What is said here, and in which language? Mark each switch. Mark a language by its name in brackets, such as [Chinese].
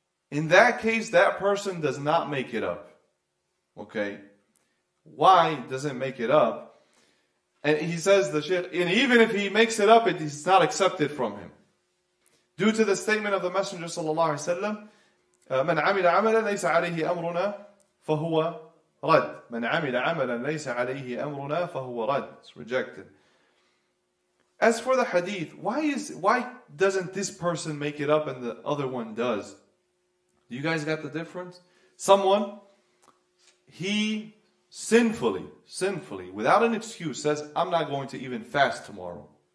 [English] In that case, that person does not make it up. Okay? Why doesn't make it up? And he says, the Shaykh, and even if he makes it up, it's not accepted from him. Due to the statement of the Messenger sallallahu alaihi wasallam, [Arabic] من عمل عملا ليس عليه أمرنا فهو رد. من عمل عملا ليس عليه أمرنا فهو رد. [English] It's rejected. As for the hadith, why doesn't this person make it up and the other one does? You guys got the difference? Someone, he sinfully, without an excuse, says, I'm not going to even fast tomorrow.